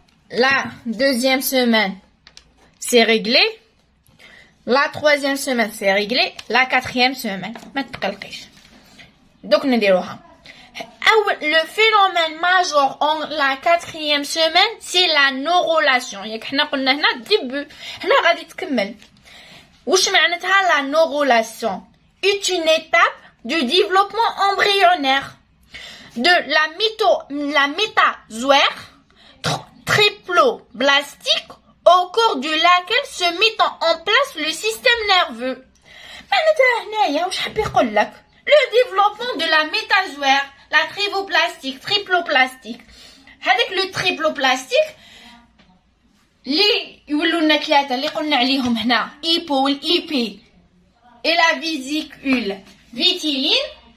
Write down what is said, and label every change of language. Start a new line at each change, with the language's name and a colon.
French: La deuxième semaine c'est réglé. La troisième semaine c'est réglé. La quatrième semaine
Arabic: ما تقلقيش دوك نديروها.
French: le phénomène majeur en la quatrième semaine c'est la neurulation.
Arabic: ياك حنا قلنا هنا début هنا غادي تكمل. وش معناتها
French: la neurulation est une étape du développement embryonnaire de la métazoaire triploblastique au cours de laquelle se met en place le système nerveux.
Arabic: معناتها هنايا واش حاب يقول لك
French: le développement de la métazoaire la triploblastique
Arabic: هذاك
French: le triploblastique
Arabic: اللي يولوا لنا 3 اللي قلنا عليهم هنا ايبو والايبي
French: et la vésicule vitelline.